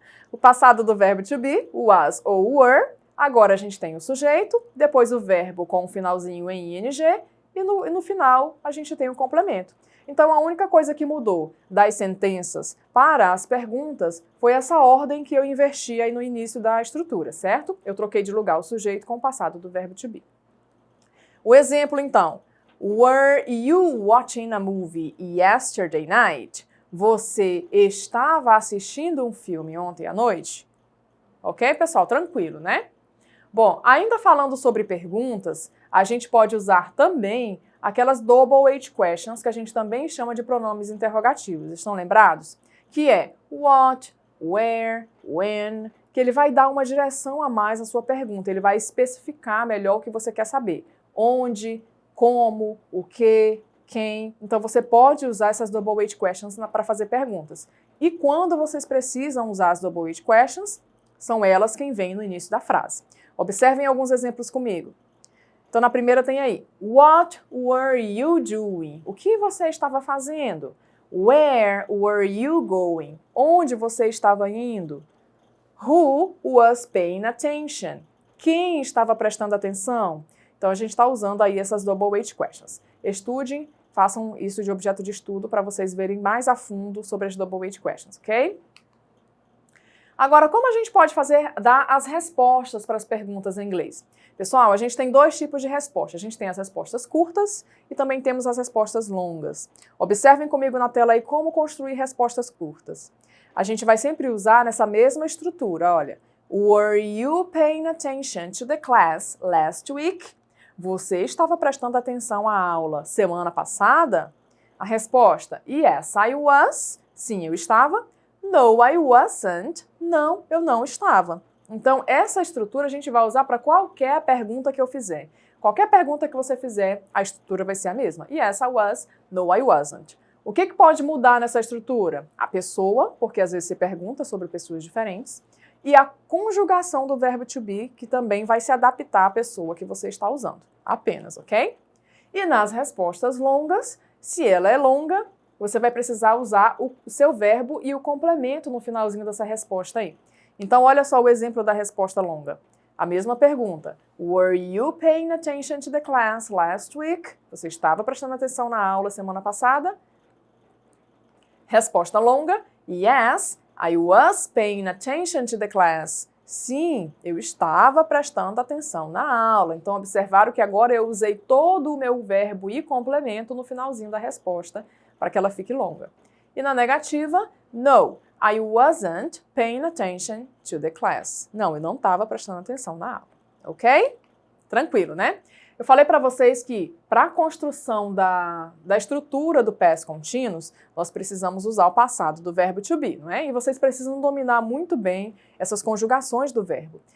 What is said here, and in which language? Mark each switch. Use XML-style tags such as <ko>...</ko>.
<pt>O passado do verbo to be, was ou were, agora a gente tem o sujeito, depois o verbo com o finalzinho em ing e no final a gente tem o complemento. Então a única coisa que mudou das sentenças para as perguntas foi essa ordem que eu inverti aí no início da estrutura, certo? Eu troquei de lugar o sujeito com o passado do verbo to be. O exemplo então,</pt> <en>were you watching a movie yesterday night?</en> <pt>Você estava assistindo um filme ontem à noite? Ok, pessoal? Tranquilo, né? Bom, ainda falando sobre perguntas, a gente pode usar também aquelas double H questions que a gente também chama de pronomes interrogativos. Estão lembrados? Que é what, where, when, que ele vai dar uma direção a mais à sua pergunta, ele vai especificar melhor o que você quer saber. Onde, como, o que, quem. Então você pode usar essas double H questions para fazer perguntas. E quando vocês precisam usar as double H questions, são elas quem vem no início da frase. Observem alguns exemplos comigo. Então na primeira tem aí,</pt> <en>what were you doing?</en> <pt>O que você estava fazendo?</pt> <en>Where were you going?</en> <pt>Onde você estava indo?</pt> <en>Who was paying attention?</en> <pt>Quem estava prestando atenção? Então a gente está usando aí essas double H questions. Estudem, façam isso de objeto de estudo para vocês verem mais a fundo sobre as double H questions, ok? Agora, como a gente pode dar as respostas para as perguntas em inglês? Pessoal, a gente tem dois tipos de resposta. A gente tem as respostas curtas e também temos as respostas longas. Observem comigo na tela aí como construir respostas curtas. A gente vai sempre usar nessa mesma estrutura, olha.</pt> <en>Were you paying attention to the class last week?</en> <pt>Você estava prestando atenção à aula semana passada? A resposta,</pt> <en>yes, I was.</en> <pt>Sim, eu estava.</pt> <en>No, I wasn't.</en> <pt>Não, eu não estava. Então, essa estrutura a gente vai usar para qualquer pergunta que eu fizer. Qualquer pergunta que você fizer, a estrutura vai ser a mesma.</pt> <en>Yes, I was. No, I wasn't.</en> <pt>O que pode mudar nessa estrutura? A pessoa, porque às vezes você pergunta sobre pessoas diferentes, e a conjugação do verbo to be, que também vai se adaptar à pessoa que você está usando. Apenas, ok? E nas respostas longas, se ela é longa, você vai precisar usar o seu verbo e o complemento no finalzinho dessa resposta aí. Então, olha só o exemplo da resposta longa. A mesma pergunta.</pt> <en>Were you paying attention to the class last week?</en> <pt>Você estava prestando atenção na aula semana passada? Resposta longa.</pt> <en>Yes, I was paying attention to the class.</en> <pt>Sim, eu estava prestando atenção na aula. Então, observaram que agora eu usei todo o meu verbo e complemento no finalzinho da resposta para que ela fique longa. E na negativa,</pt> <en>no, I wasn't paying attention to the class.</en> <pt>Não, eu não estava prestando atenção na aula. Ok? Tranquilo, né? Eu falei para vocês que para a construção da estrutura do past continuous, nós precisamos usar o passado do verbo to be, não é? E vocês precisam dominar muito bem essas conjugações do verbo.</pt>